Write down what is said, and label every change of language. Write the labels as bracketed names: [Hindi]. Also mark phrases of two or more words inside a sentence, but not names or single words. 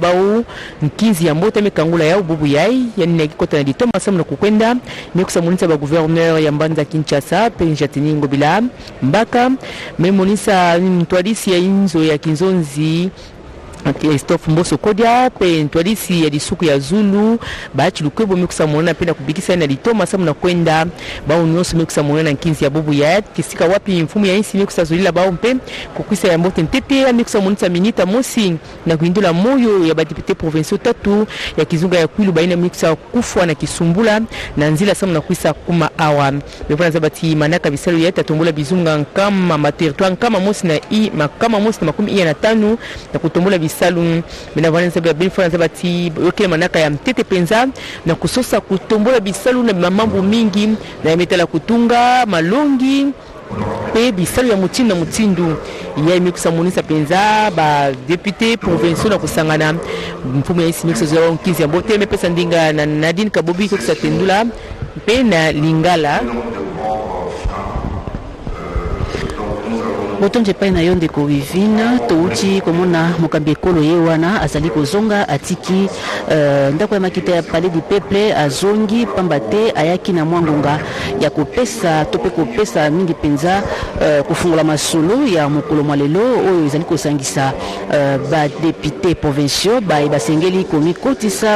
[Kituba (Democratic Republic of Congo)] bao nkizi ya mbote mekangula ya ububu yai yani na kikota na ditoma samu na kukwenda mikusa monisa ba gouverneur ya Mbanza Kinshasa pe Njatini Ngobila Mbaka memonisa ntwalisi ya inzo ya Kinzonzi Christophe Mboso Kodia pe ntwalisi ya disuku ya Zulu bachi lukwebo mikusa mwana penda kubikisa na litoma samu na kwenda bao nyoso mikusa mwana na 15 ya bubu ya kisika wapi mfumu ya insi mikusa zulila bao mpe kukwisa ya mbote ntete ya mikusa monisa minita mosi na kuindula moyo ya ba [French] députés provinciaux [Kituba (Democratic Republic of Congo)] tatu ya kizunga ya kwilu baina mikusa kufwa na kisumbula na nzila samu na kwisa kuma awa mefana zabati manaka bisalo ya tatombola bizunga kama materitoire kama mosi na i makama mosi na 15 na kutombola salum minavana sababu binfana zabati yoke manaka ya mtete penza na kusosa kutombola bisalu na mambo mingi na metala kutunga malongi pe bisalu ya mutindo na mutindu ya imikusa monisa penza ba [French] députés provinciaux [Kituba (Democratic Republic of Congo)] na kusangana mfumu ya isi mikusa zawa nkizi ya mbote mepesa ndinga na Nadine Kabobi kusa tendula pe na Lingala [Lingala] botonje pai na yonde ko Wivina touti komona mokambi ekolo ye wana azali kozonga atiki ndako ya makita ya Palais du Peuple azongi pambate ayaki na mwangonga ya kopesa tope kopesa mingi penza kufungula masolo ya mokolo mwalelo oyo ezali kosangisa ba [French] députés provinciaux [Lingala] ba basengeli komikotisa